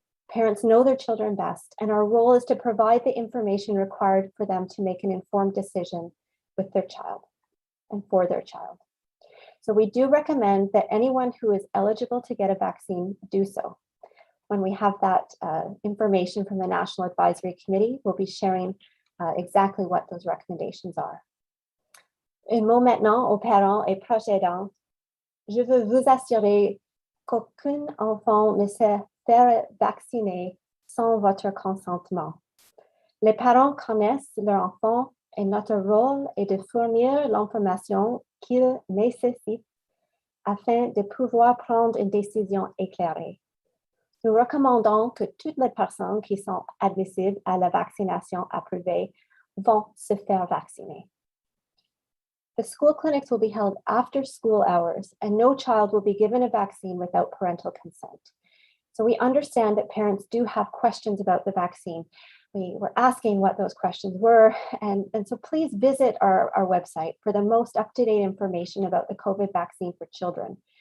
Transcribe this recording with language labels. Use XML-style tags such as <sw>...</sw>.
<en>Parents know their children best, and our role is to provide the information required for them to make an informed decision with their child and for their child. So we do recommend that anyone who is eligible to get a vaccine do so. When we have that information from the National Advisory Committee, we'll be sharing exactly what those recommendations are.</en> <fr>Un mot maintenant aux parents et proches aidants. Je veux vous assurer qu'aucun enfant ne se faire vacciner sans votre consentement. Les parents connaissent leur enfant et notre rôle est de fournir l'information qu'ils nécessitent afin de pouvoir prendre une décision éclairée. Nous recommandons que toutes les personnes qui sont admissibles à la vaccination approuvée vont se faire vacciner.</fr> <en>The school clinics will be held after school hours, and no child will be given a vaccine without parental consent. So we understand that parents do have questions about the vaccine. We were asking what those questions were, and so please visit our website for the most up-to-date information about the COVID vaccine for children.</en>